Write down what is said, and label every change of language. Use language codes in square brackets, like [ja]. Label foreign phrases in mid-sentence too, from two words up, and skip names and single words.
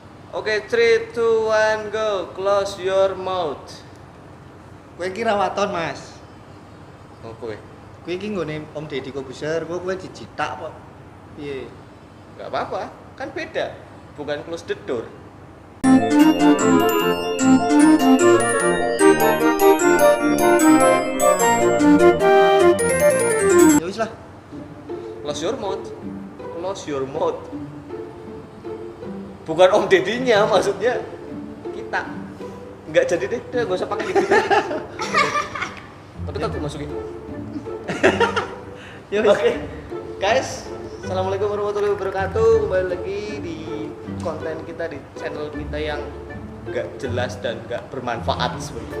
[en] Oke, 3, 2, 1, go. Close your mouth. [jv] Kowe iki rawaton, Mas. Oh, kowe. Kowe iki nggone Om Deddy Kobuser, kowe dicitak kok. Piye? [id] Gak apa-apa, kan beda. Bukan [en] close the door. [jv] Ya wis lah. [en] Close your mouth. Close your mouth. [id] Bukan Om Dedinya, maksudnya kita. Nggak jadi deh, udah nggak usah pakai gitu. Tapi tak masukin. [jv] Ya wis. [en] Oke, guys, [ar] السلام عليكم ورحمة الله وبركاته. [id] Kembali lagi di konten kita di channel kita yang nggak jelas dan nggak bermanfaat sebenarnya.